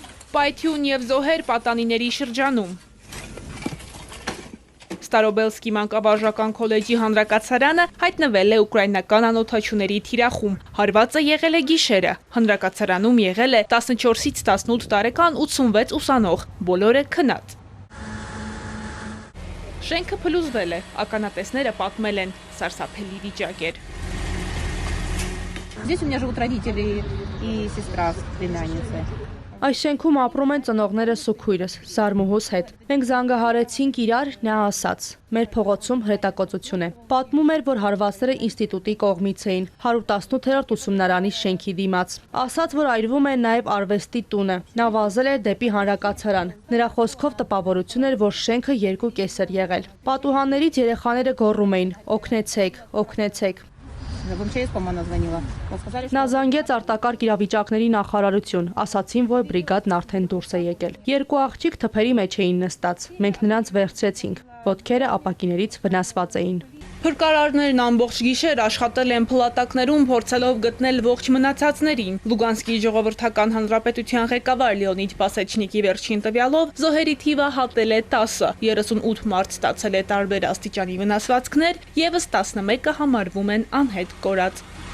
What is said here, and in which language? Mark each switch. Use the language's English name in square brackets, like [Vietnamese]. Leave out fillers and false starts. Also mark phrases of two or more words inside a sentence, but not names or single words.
[Armenian] Պայթյուն և զոհեր պատանիների շրջանում։ Ստարոբելսկի մանկավարժական քոլեջի հանրակացարանը հայտնվել է ուկրաինական անօդաչուների թիրախում։ Հարվածը եղել է գիշերը։ Հանրակացարանում եղել է 14-ից 18 տարեկան 86 ուսանող, բոլորը քնած։ Շենքը փլուզվել է, ականատեսները պատմել են, սարսափելի վիճակ էր։ [Russian] Здесь у меня живут родители и сестра с племянницей. [Armenian] Այս շենքում ապրում են ծնողներս ու քույրս, Սարմուհուս հետ։ Մենք զանգահարեցինք իրար, նա ասաց. Մեր փողոցում հրետակոծություն է։ Պատմում էր, որ հարվածները ինստիտուտի կողմից էին, 118-րդ ուսումնարանի շենքի դիմաց։ Ասաց, որ այրվում է նաև արվեստի տունը։ Նա վազել էր դեպի հանրակացարան։ Նրա խոսքով տպավորություն էր, որ շենքը երկու կես էր եղել։ Պատուհաններից երեխաները գոռում էին. օգնեցեք, օգնեցեք։ [Russian] В МЧС, по-моему, она звонила. [Armenian] Նա զանգեց արտակարգ իրավիճակների նախարարություն, ասացին, որ բրիգադն արդեն դուրս է եկել։ Երկու աղջիկ թփերի մեջ էին նստած, մենք նրանց վերցրեցինք, ոտքերը ապակիներից վնասված էին։ Փրկարարներն ամբողջ գիշեր աշխատել են փլատակներում, փորձելով գտնել ողջ մնացածներին։ Լուգանսկի ժողովրդական հանրապետության ղեկավար Լեոնիդ Պասեչնիկի վերջին տվյալով զոհերի թիվը հատել է 10, 38 մարդ ստացել է տարբեր աստիճանի վնասվածքներ, եւս 11-ը համարվում են անհետ կորած։